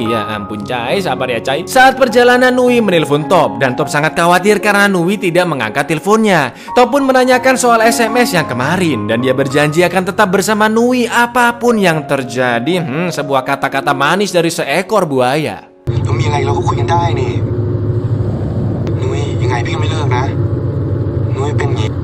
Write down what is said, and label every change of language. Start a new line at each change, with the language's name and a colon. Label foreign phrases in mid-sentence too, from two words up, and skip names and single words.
Indonesian: Ya ampun Cai, sabar ya Cai. Saat perjalanan Nui menelpon Top dan Top sangat khawatir karena Nui tidak mengangkat teleponnya. Top pun menanyakan soal SMS yang kemarin dan dia berjanji akan tetap bersama Nui apapun yang terjadi. Sebuah kata-kata manis dari seekor buaya.
Thai: มีอะไรเราก็คุยกันได้นี่นุ้ยยังไงพี่ก็ไม่เลิกนะนุ้ยเป็นอย่างนี้